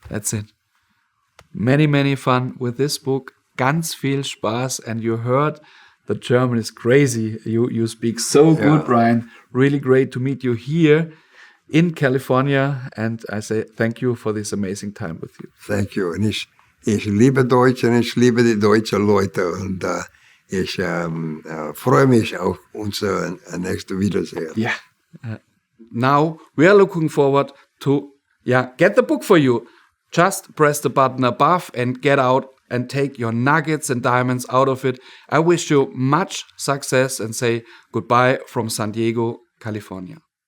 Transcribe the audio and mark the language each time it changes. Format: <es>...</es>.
<en>That's it. Many fun with this book.</en> <de>Ganz viel Spaß.</de> <en>And you heard the German is crazy. You speak so good, Brian. Really great to meet you here in California. And I say thank you for this amazing time with you. Thank you.</en> <de>And ich liebe Deutsch und ich liebe die deutschen Leute. Und ich freue mich auf unser nächstes Wiedersehen.</de> <en>Yeah. Now we are looking forward to get the book for you. just press the button above and get out and take your nuggets and diamonds out of it. I wish you much success and say goodbye from San Diego, California.</en>